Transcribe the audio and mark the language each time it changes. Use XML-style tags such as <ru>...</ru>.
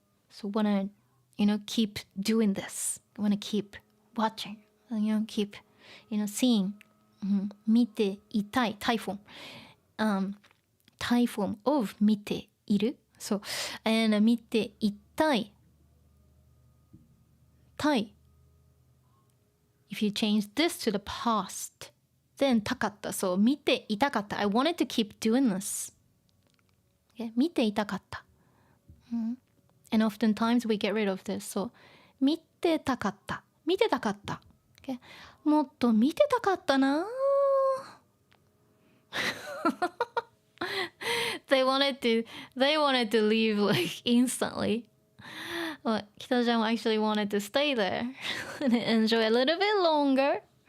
<en>So wanna, keep doing this. Wanna keep watching. Keep, seeing.</en> <ja>見ていたい。</ja> <en>Thai form. Thai form of</en> <ja>見ている。</ja> <en>So, and</en> <ja>見ていたい。</ja> <en>Thai. If you change this to the past, then</en> <ja>たかった。</ja> <en>So,</en> <ja>見ていたかった。</ja> <en>I wanted to keep doing this. Okay?</en> <ja>見ていたかった。</ja> <en>And oftentimes we get rid of this. So,</en> <ja>見てたかった。見てたかった。</ja> <en>Okay?</en> <ja>もっと見てたかったな。</ja> <en>they wanted to leave like instantly. But Kita-chan actually wanted to stay there and enjoy a little bit longer.</en>